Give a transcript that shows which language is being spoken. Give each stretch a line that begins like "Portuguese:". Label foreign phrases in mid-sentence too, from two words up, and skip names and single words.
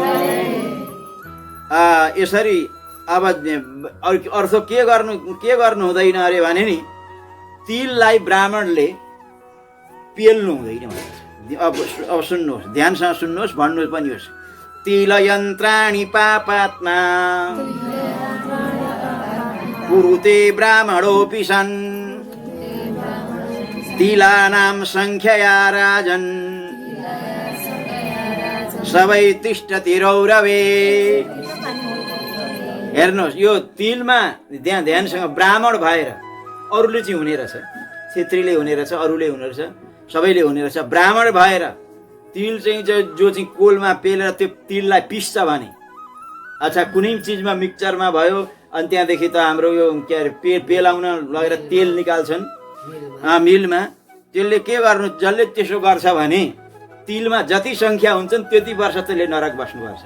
Nepali: यसरी अब अर्थ के गर्नु हुँदैन अरे भने नि, तिललाई ब्राह्मणले पेल्नु हुँदैन भनेको छ। अब सुन्नुहोस्, ध्यानसँग सुन्नुहोस्, भन्नु पनि होस्।
Sanskrit: तिल यन्त्राणि पापात्मा कुरुते ब्राह्मणोऽपि सन् तिलानां संख्यया राजन् सबै तिष्ठति रौरवे।
Nepali: हेर्नुहोस्, यो तिलमा ध्यानसँग ब्राह्मण भएर अरूले चाहिँ हुने रहेछ, क्षेत्रीले हुने रहेछ, अरूले हुने रहेछ, सबैले हुने रहेछ। ब्राह्मण भएर तिल चाहिँ जो चाहिँ कोलमा पेलेर त्यो तिललाई पिस्छ भने, अच्छा कुनै चिजमा मिक्सचरमा भयो अनि त्यहाँदेखि त हाम्रो यो के अरे पेलाउन लगेर तेल निकाल्छन् मिलमा, त्यसले के गर्नु, जसले त्यसो गर्छ भने तिलमा जति सङ्ख्या हुन्छन् त्यति वर्ष त्यसले नरक बस्नुपर्छ।